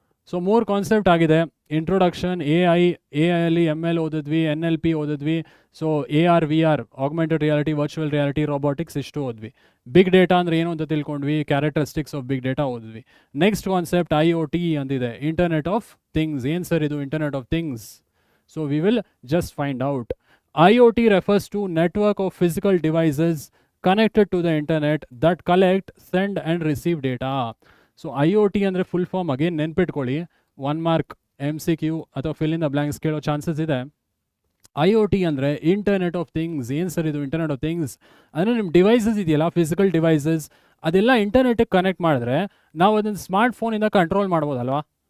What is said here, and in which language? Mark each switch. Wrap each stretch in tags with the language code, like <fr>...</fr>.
<kn>So 3 concept ಆಗಿದೆ. Introduction, A ಐಲಿ ML ಓದಿದ್ವಿ, NLP ಓದಿದ್ವಿ. So AR VR, augmented reality, virtual reality, robotics ಇಷ್ಟು ಓದ್ವಿ. Big data ಅಂದರೆ ಏನು ಅಂತ ತಿಳ್ಕೊಂಡ್ವಿ, characteristics of big data ಓದಿದ್ವಿ. Next concept IoT ಅಂತಿದೆ, internet of things. ಏನು sir ಇದು internet of things?</kn> <en>So we will just find out. IoT refers to network of physical devices connected to the internet that collect, send and receive data.</en> <kn>So IoT ಅಂದರೆ full form again ನೆನ್ಪಿಟ್ಕೊಳ್ಳಿ, 1 mark MCQ ಅಥವಾ fill in the blanks ಕೇಳೋ chances ಇದೆ. IoT ಅಂದರೆ internet of things. ಏನು sir ಇದು internet of things? ಅಂದರೆ ನಿಮ್ಮ ಡಿವೈಸಸ್ ಇದೆಯಲ್ಲ, ಫಿಸಿಕಲ್ ಡಿವೈಸಸ್, ಅದೆಲ್ಲ ಇಂಟರ್ನೆಟಿಗೆ ಕನೆಕ್ಟ್ ಮಾಡಿದ್ರೆ ನಾವು ಅದನ್ನು ಸ್ಮಾರ್ಟ್ ಫೋನಿಂದ ಕಂಟ್ರೋಲ್ ಮಾಡ್ಬೋದಲ್ವಾ?</kn>